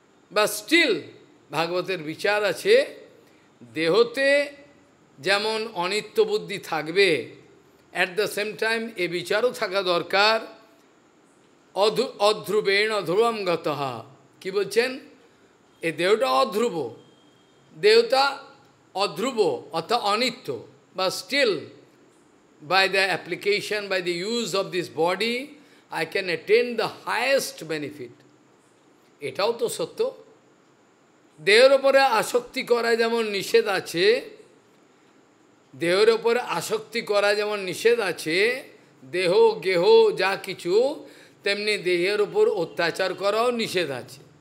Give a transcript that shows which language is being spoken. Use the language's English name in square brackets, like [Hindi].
[Bangla] বা স্টিল ভাগবতের বিচার আছে, দেহতে যেমন অনিত্য বুদ্ধি থাকবে, [English] at the same time [Bangla] এ বিচারও থাকা দরকার, [Sanskrit] অধ্রুবেণ অধ্রুবম গতঃ। [Bangla] কি বলছেন? এ দেহটা অধ্রুব, দেহটা অধ্রুব অর্থাৎ অনিত্য, [English] বা still by the application, by the use of this body, I can attain the highest benefit. [Bangla] এটাও তো সত্য। দেহের ওপরে আসক্তি করা যেমন নিষেধ আছে, দেহের ওপরে আসক্তি করা যেমন নিষেধ আছে, দেহ গেহ যা কিছু, তেমনি দেহের ওপর অত্যাচার করাও নিষেধ আছে।